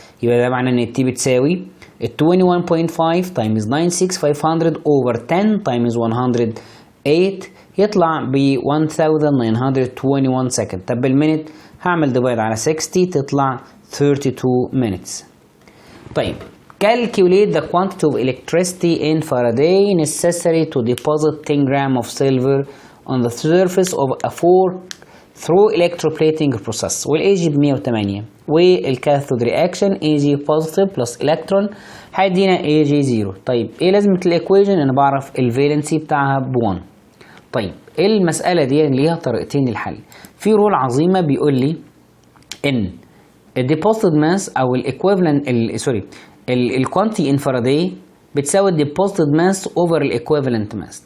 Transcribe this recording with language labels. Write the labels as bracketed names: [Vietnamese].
[Arabic] يبقى ده معناه ان التي بتساوي ال 21.5 تايمز 96500 اوفر 10 تايمز 108 يطلع ب 1921 سكند. طب بالمينت هعمل ديفايد على 60 تطلع 32 minutes. طيب [English] calculate the quantity of electricity in Faraday necessary to deposit 10 grams of silver on the surface of a fork through electroplating process. [Arabic] والاي ب 108 والكاثود رياكشن اي جي positive plus electron هيدينا اي جي 0. طيب ايه لازمه الايكويشن؟ انا بعرف الفالنسي بتاعها ب 1. طيب المساله دي ليها طريقتين للحل. في رول عظيمه بيقول لي ان الديبوزيتد ماس او الايكويفالنت الكوانتي ان فاراداي بتساوي الديبوزيتد ماس اوفر الايكويفالنت ماس.